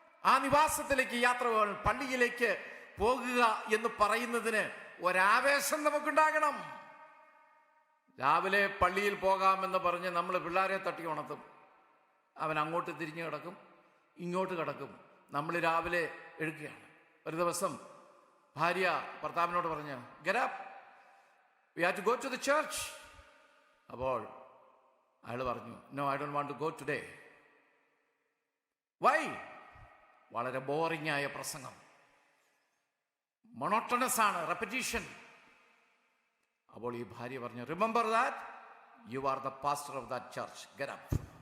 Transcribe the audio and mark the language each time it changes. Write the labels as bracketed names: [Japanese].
[Malayalam] ആ നിവാസത്തിലേക്ക് യാത്ര പോകണം. പള്ളിയിലേക്ക് പോകുക എന്ന് പറയുന്നതിന് ഒരാവേശം നമുക്കുണ്ടാകണം. രാവിലെ പള്ളിയിൽ പോകാമെന്ന് പറഞ്ഞ് നമ്മൾ പിള്ളേരെ തട്ടി ഉണർത്തും. അവൻ അങ്ങോട്ട് തിരിഞ്ഞു കിടക്കും, ഇങ്ങോട്ട് കിടക്കും. നമ്മൾ രാവിലെ എഴുതുകയാണ്. ഒരു ദിവസം ഭാര്യ ഭർത്താവിനോട് പറഞ്ഞു, [English] get up, we have to go to the church. [Malayalam] അപ്പോൾ അയാൾ പറഞ്ഞു, [English] no, I don't want to go today. Why? [Malayalam] വളരെ ബോറിംഗ് ആയ പ്രസംഗം, മൊണോട്ടണസ് ആണ്, റെപ്പറ്റീഷൻ. അപ്പോൾ ഈ ഭാര്യ പറഞ്ഞു, [English] Remember that you are the pastor of that church, get up.